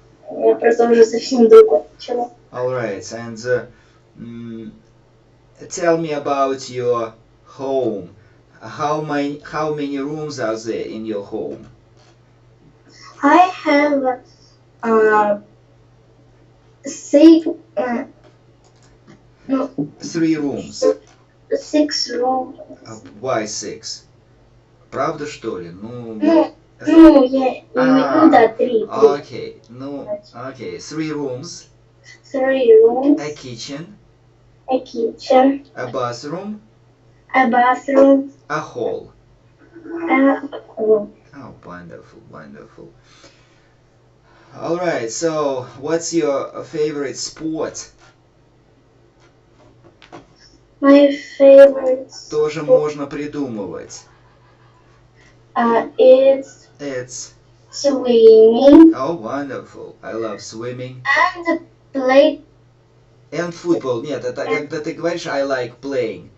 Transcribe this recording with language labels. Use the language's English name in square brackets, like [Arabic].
[Russian] Я просто уже совсем другое начала. [English] All right. And tell me about your home. how many rooms are there in your home? I have six, no, 3 rooms. 6 rooms. Why 6? [Russian] Правда, что ли? Ну, Я имею, да, 3. [English] Okay, no, okay, 3 rooms, 3 rooms, a kitchen, a kitchen, a bathroom, a bathroom, a hall. a room. Oh, wonderful, wonderful. All right, so what's your favorite sport? My favorite [Russian] Тоже можно придумывать. [English] It's It's, swimming oh, wonderful. I love swimming. and play And football. [Russian] Нет, это когда ты говоришь [English] I like playing.